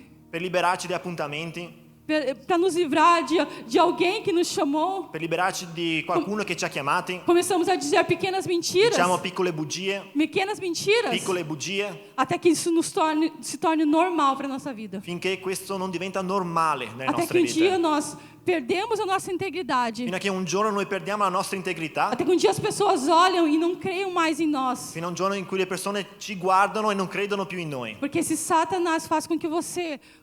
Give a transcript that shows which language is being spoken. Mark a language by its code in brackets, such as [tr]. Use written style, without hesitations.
[it] per liberarci di appuntamenti, [pt] para nos livrar de alguém que nos chamou. [it] per liberarci di qualcuno che ci ha chiamati. [pt] Começamos a dizer pequenas mentiras, [it] Diciamo piccole bugie, piccole bugie, [pt] até que isso se torne normal para nossa vida. [it] finché questo non diventa normale nelle [pt] Até que [it] nostre [pt] um dia [it] vite. [pt] nós perdemos a nossa integridade. [it] Fino a che un giorno noi perdiamo la nostra integrità, [pt] Até que um dia as pessoas olham e não creiam mais em nós. [it] fino a un giorno in cui le persone ci guardano e non credono più in noi. [pt] Porque se Satanás faz com que você